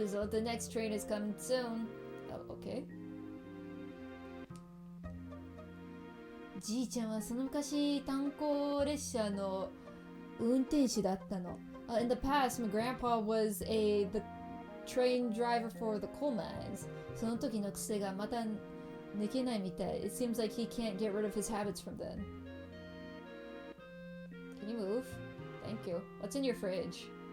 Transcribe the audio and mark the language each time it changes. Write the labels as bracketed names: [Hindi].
[English] The next train is coming soon. Oh, okay. [Japanese] じいちゃんはその昔炭鉱列車の運転手だったの。 [English] In the past, my grandpa was the train driver for the coal mines. [Japanese] その時の癖がまた抜けないみたい. [English] It seems like he can't get rid of his habits from then. Can you move? Thank you. What's in your fridge?